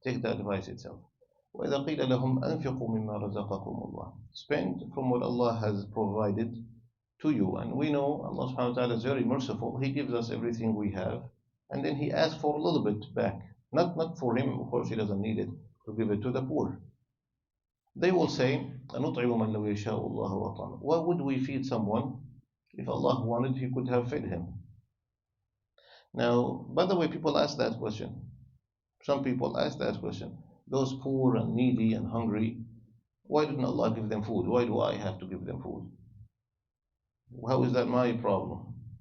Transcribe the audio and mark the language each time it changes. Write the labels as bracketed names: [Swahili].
[English] Take the advice itself. [Arabic] وَإِذَا قِيلَ لَهُمْ أَنفِقُوا مِمَّا رَزَقَكُمُ اللَّهُ. [English] Spend from what Allah has provided to you. And we know Allah subhanahu wa ta'ala is very merciful. He gives us everything we have, and then He asks for a little bit back. Not for Him, of course He doesn't need it, to give it to the poor. They will say, [Arabic] أَنُطْعِمُ مَنْ لَوْ يَشَاءُ اللَّهُ وَطَعَمَهُ. [English] Why would we feed someone? If Allah wanted, He could have fed him. Now, by the way, people ask that question. Some people ask that question. Those poor and needy and hungry, why didn't Allah give them food? Why do I have to give them food? How is that my problem?